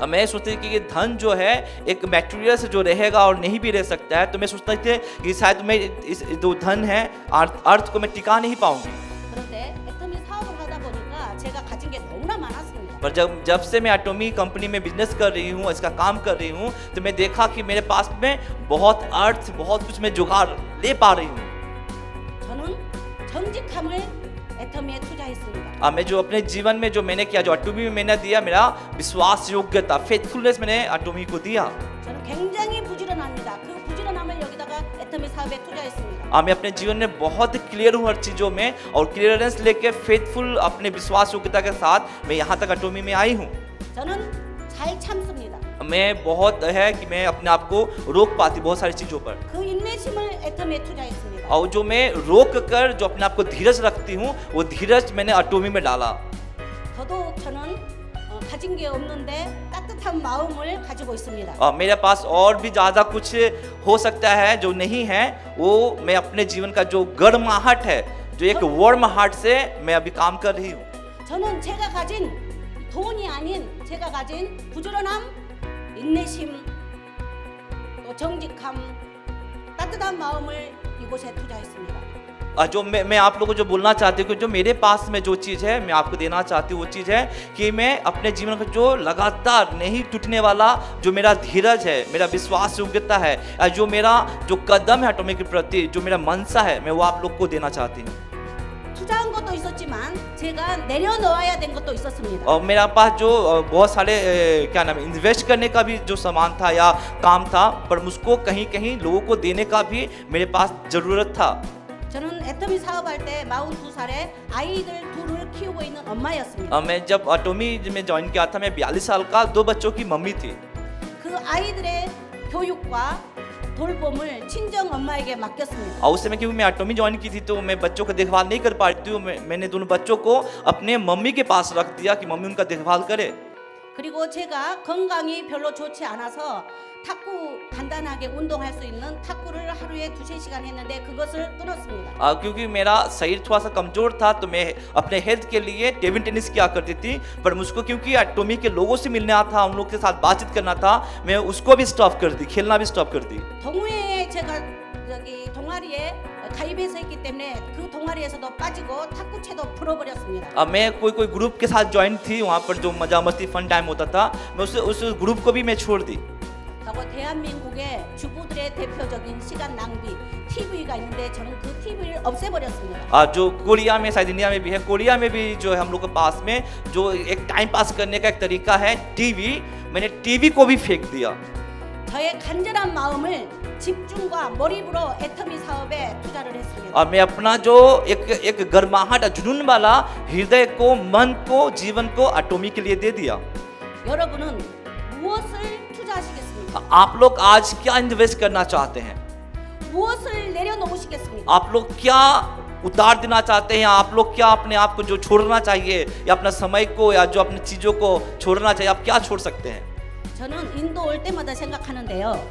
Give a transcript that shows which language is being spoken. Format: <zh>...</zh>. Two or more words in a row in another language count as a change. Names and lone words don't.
<hi>मैं सोचती थी कि धन जो है एक मटेरियल से जो रहेगा और नहीं भी रह सकता है, तो मैं सोचता थी कि शायद मैं इस जो धन है अर्थ को मैं टिका नहीं पाऊंगी।</hi> <ko>그런데 애터미 사업을 하다 보니까 제가 가진 게 너무나 많았습니다.</ko> <hi>पर जब से मैं एटॉमी कंपनी में बिजनेस कर रही हूँ, इसका काम कर रही हूँ, तो मैं देखा कि मेरे पास में बहुत अर्थ बहुत कुछ मैं जुगाड़ ले पा रही हूँ।</hi> <ko>저는 정직함을 애터미에 투자했습니다.</ko> <hi>मैं जो अपने जीवन में जो मैंने किया, जो एटॉमी में मैंने दिया, मेरा विश्वास योग्यता फेथफुलनेस मैंने एटॉमी को दिया।</hi> <ko>저는 굉장히 부지런합니다. 그 부지런함을 여기다가 애터미 사업에 투자했습니다.</ko> <hi>मैं अपने जीवन में बहुत क्लियर हूँ हर चीज़ों में, और क्लियरेंस लेके फेथफुल अपने विश्वास योग्यता के साथ मैं यहाँ तक एटॉमी में आई हूँ।</hi> <ko>저는 잘 참습니다.</ko> <hi>मैं बहुत है कि मैं अपने आप को रोक पाती बहुत सारी चीज़ों पर,</hi> <ko>그 인내심을 애터미에 투자했습니다.</ko> <hi>और जो मैं रोक कर जो अपने आप को धीरज रखती हूँ, वो धीरज मैंने एटॉमी में डाला।</hi> <ko>저도 저는 가진 게 없는데 따뜻한 마음을 가지고 있습니다.</ko> <hi>मेरे पास और भी ज़्यादा कुछ हो सकता है जो नहीं है, वो मैं अपने जीवन का जो गर्माहट है, जो एक</hi> <en>warm heart</en> <hi>से मैं अभी काम कर रही हूँ।</hi> <ko>저는 제가 가진 돈이 아닌 제가 가진 부지런함, 인내심, 또 정직함, 따뜻한 마음을 이곳에 투자했습니다.</ko> <hi>जो मैं आप लोगों को जो बोलना चाहती हूँ कि जो मेरे पास में जो चीज़ है मैं आपको देना चाहती हूँ, वो चीज़ है कि मैं अपने जीवन का जो लगातार नहीं टूटने वाला जो मेरा धीरज है, मेरा विश्वास योग्यता है, जो मेरा जो कदम है एटॉमी के प्रति, जो मेरा मनसा है, मैं वो आप लोग को देना चाहती हूँ।</hi> <ko>투자한 것도 있었지만 제가 내려놓아야 된 것도 있었습니다.</ko> <hi>और मेरा पास जो बहुत सारे क्या नाम है इन्वेस्ट करने का भी जो सामान था या काम था, पर मुझको कहीं कहीं लोगों को देने का भी मेरे पास ज़रूरत था।</hi> <ko>저는 애터미 사업할 때 42살에 아이들 둘을 키우고 있는 엄마였습니다.</ko> <hi>मैं जब एटॉमी में ज्वाइन किया था, मैं 42 साल का 2 बच्चों की मम्मी थी।</hi> <ko>그 아이들의 교육과 돌봄을 친정 엄마에게 맡겼습니다.</ko> <hi>और उस समय क्योंकि मैं एटॉमी ज्वाइन की थी, तो मैं बच्चों का देखभाल नहीं कर पा रही थी। मैंने दोनों बच्चों को अपने मम्मी के पास रख दिया कि मम्मी उनका देखभाल करे।</hi> <ko>그리고 제가 건강이 별로 좋지 않아서 탁구 간단하게 운동할 수 있는 탁구를 하루에 2-3시간 했는데 그것을 끊었습니다.</ko> <hi>क्योंकि मेरा शरीर थोड़ा सा कमजोर था, तो मैं अपने हेल्थ के लिए</hi> <en>table tennis</en> <hi>किया करती थी, पर मुझको क्योंकि एटॉमी के लोगों से मिलना था, उन लोग के साथ बातचीत करना था, मैं उसको भी स्टॉप कर दी, खेलना भी स्टॉप कर दी।</hi> <ko>동호회에 제가 동아리에 가입해서 있기 때문에 그 동아리에서도 빠지고 탁구채도 풀어버렸습니다.</ko> <hi>मैं कोई ग्रुप के साथ ज्वाइन थी, वहाँ पर जो मजा मस्ती</hi> <en>fun time</en> <hi>होता था, मैं उस ग्रुप को भी मैं छोड़ दी।</hi> <ko>그리고 대한민국의 주부들의 대표적인 시간 낭비 TV가 있는데 저는 그 TV를 없애버렸습니다.</ko> <hi>जो कोरिया में, शायद इंडिया में भी है, कोरिया में भी जो है हम लोग के पास में जो एक</hi> <en>time pass</en> <hi>करने का एक तरीका है टीवी, मैंने टीवी को भी फेंक दिया।</hi> <ko>저의 간절한 마음을 집중과 몰입으로 애터미 사업에 투자를 했습니다.</ko> <hi>और मैं अपना जो एक गर्माहट जुनून वाला हृदय को, मन को, जीवन को एटॉमी के लिए दे दिया।</hi> <ko>여러분은 무엇을 투자하시겠습니까?</ko> <hi>आप लोग आज क्या इन्वेस्ट करना चाहते हैं?</hi> <ko>무엇을 내려놓으시겠습니까?</ko> <hi>आप लोग क्या उतार देना चाहते हैं? आप लोग क्या अपने आप को जो छोड़ना चाहिए, या अपना समय को, या जो अपनी चीज़ों को छोड़ना चाहिए, आप क्या छोड़ सकते हैं?</hi> <ko>저는 인도 올 때마다 생각하는데요.</ko>